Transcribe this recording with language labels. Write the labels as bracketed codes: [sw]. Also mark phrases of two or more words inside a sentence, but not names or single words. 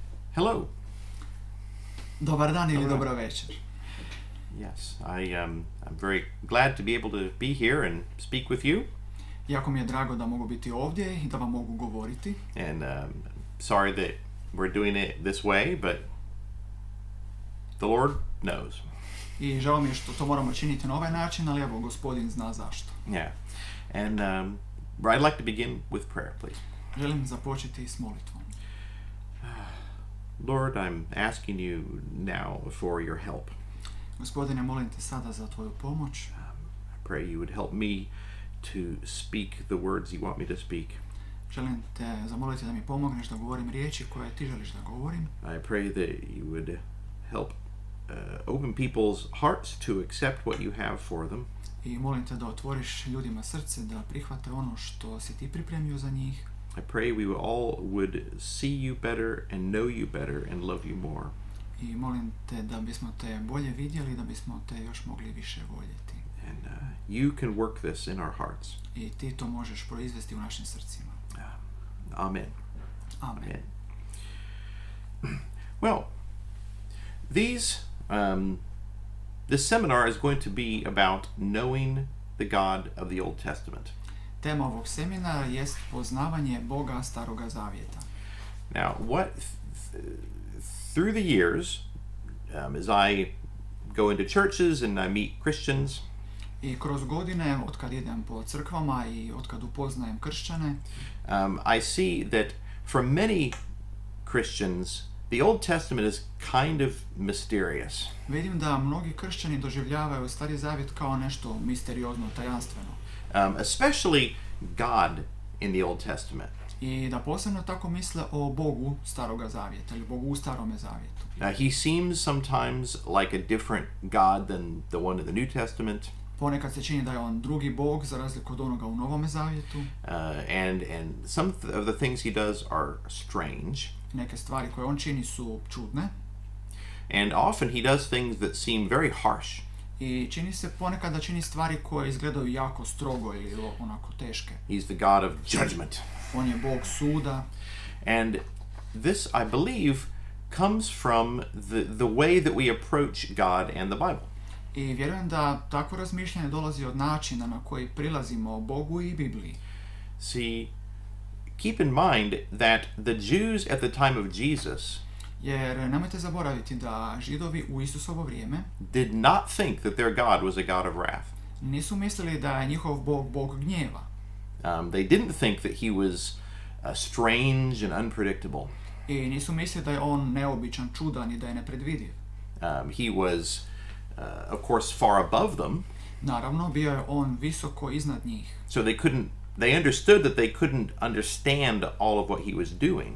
[en] Hello. [hr] Dobar dan ili Dobar dan. dobra večer. [en] Yes, I'm very glad to be able to be here and speak with you. [hr] Jako mi je drago da mogu biti ovdje i da vam mogu govoriti. [en] And sorry that we're doing it this way, but the Lord knows. [hr] I žao mi je što to moramo činiti na ovaj način, ali evo, Gospodin zna zašto. [en] Yeah. And I'd like to begin with prayer, please. [hr] Želim započeti s molitvom. [en] Lord, I'm asking you now for your help. [hr] Gospodine, molim te sada za tvoju pomoć. [en] I pray you would help me to speak the words you want me to speak. [hr] Želim te zamoliti da mi pomogneš da govorim riječi koje ti želiš da govorim. [en] I pray that you would help open people's hearts to accept what you have for them. [hr] I molim te da otvoriš ljudima srce da prihvate ono što si ti pripremio za njih. [en] I pray we all would see you better and know you better and love you more. [hr] I molim te da bismo te bolje vidjeli, da bismo te još mogli više voljeti. [en] And you can work this in our hearts. [hr] I ti to možeš proizvesti u našim srcima. [en] Amen. [hr] Amen. [en] Well, this seminar is going to be about knowing the God of the Old Testament. [hr] Tema ovog seminara jest poznavanje Boga Staroga zavjeta. [en] Now, through the years, as I go into churches and I meet Christians, [hr] I kroz godine, otkad idem po crkvama i otkad upoznajem kršćane, [en] I see that for many Christians, the Old Testament is kind of mysterious. [hr] vidim da mnogi kršćani doživljavaju Stari zavjet kao nešto misteriozno, tajanstveno. [en] Especially God in the Old Testament. [hr] I da posebno tako misle o Bogu Staroga zavjeta ili Bogu u Starome zavjetu. [en] He seems sometimes like a different God than the one in the New Testament. [hr] Ponekad se čini da je on drugi Bog za razliku od onoga u Novome zavjetu. [en] And some of the things he does are strange. [hr] Neke stvari koje on čini su čudne. [en] And often he does things that seem very harsh. [hr] I čini se ponekad da čini stvari koje izgledaju jako strogo ili onako teške. [en] He's the God of judgment. [hr] On je Bog suda. [en] And this, I believe, comes from the way that we approach God and the Bible. [hr] I vjerujem da takvo razmišljanje dolazi od načina na koji prilazimo Bogu i Bibliji. [en] See, keep in mind that the Jews at the time of Jesus [hr] Jer nemojte zaboraviti da Židovi u Isusovo vrijeme [en] did not think that their God was a God of wrath. [hr] nisu mislili da je njihov Bog Bog gnjeva. [en] They didn't think that he was strange and unpredictable. [hr] I nisu mislili da je on neobičan, čudan i da je nepredvidiv. [en] He was, of course, far above them. [hr] Naravno, bio je on visoko iznad njih. [en] So they understood that they couldn't understand all of what he was doing.